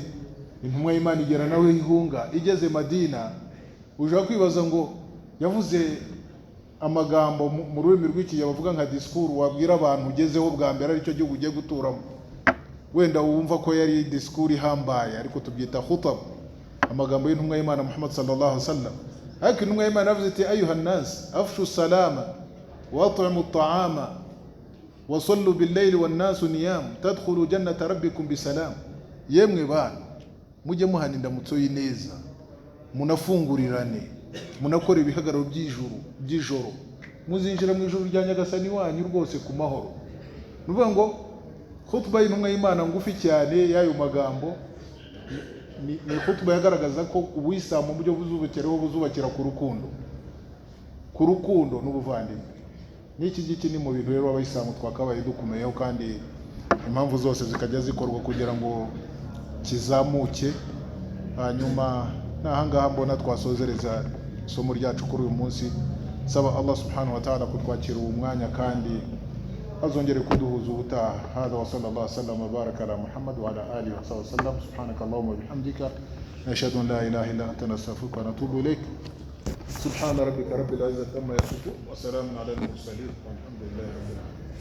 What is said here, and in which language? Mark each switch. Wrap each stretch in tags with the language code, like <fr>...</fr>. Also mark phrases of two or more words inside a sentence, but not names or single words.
<rw>Intumwa y'Imana igera nawe ihunga, igeze Madina ushaka kwibaza ngo yavuze amagambo mu rurimi rw'iki bavuga nka discours wabwira abantu ugezeho bwa mbere ari cyo gihugu ugiye guturamo, wenda wumva ko yari discours ihambaye, ariko tubyita khutab, amagambo y'intumwa y'Imana Muhammad</rw> <ar>صلى الله عليه وسلم.</ar> <rw>Ariko intumwa y'Imana yavuze ati</rw> <ar>أيها الناس أفشوا السلام وأطعموا الطعام وصلوا بالليل والناس نيام تدخلوا جنة ربكم بسلام.</ar> <rw>Yemwe bana mujye muhana indamutso y'ineza, munafungurirane, munakora ibihagararo by'ijoro, muzinjira mu ijuru rya Nyagasani wanyu rwose ku mahoro. Nuvuga ngo khutba y'intumwa y'Imana ngufi cyane y'ayo magambo ni khutba yagaragaza ko ubuyisilamu buryo buzubakira ku rukundo n'ubuvandimwe. N'iki giki ni mu bintu rero abayisilamu twakabaye dukumeyeho, kandi impamvu zose zikajya zikorwa kugira ngo kizamuke. Hanyuma n'ahangaha mbona twasozereza isomo ryacu kuri uyu munsi. Saba</rw> <ar>الله سبحانه وتعالى</ar> <rw>kutwakira uwo mwanya kandi azongere kuduhuza ubutaha.</rw> <ar>هذا وصلى الله عليه وسلم وبارك على محمد وعلى آله وصحبه وسلم. سبحانك اللهم وبحمدك نشهد أن لا إله إلا أنت نستغفرك ونتوب إليك. سبحان ربك رب العزة عما يصفون وسلام على المرسلين والحمد لله رب العالمين.</ar>